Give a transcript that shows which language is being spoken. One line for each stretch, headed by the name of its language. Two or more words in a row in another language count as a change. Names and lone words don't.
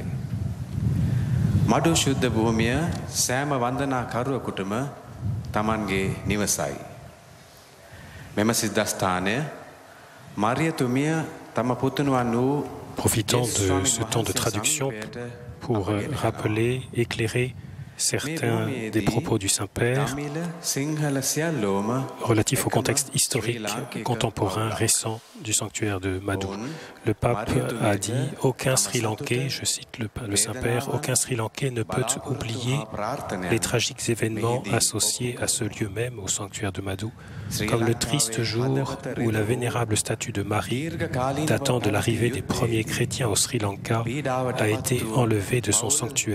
Sinhala: මඩු ශුද්ධ භූමිය සෑම වන්දනා කරුවෙකුටම Tamange නිවසයි. මෙම සිද්ධාස්ථානය මරියතුමිය තම පුතුණුවන් වූ.
French: Profitant de ce temps de traduction pour rappeler, éclairer certains des propos du Saint-Père relatifs au contexte historique contemporain récent du sanctuaire de Madhu. Le pape a dit « Aucun Sri Lankais, je cite le Saint-Père, aucun Sri Lankais ne peut oublier les tragiques événements associés à ce lieu même, au sanctuaire de Madhu, comme le triste jour où la vénérable statue de Marie, datant de l'arrivée des premiers chrétiens au Sri Lanka, a été enlevée de son sanctuaire.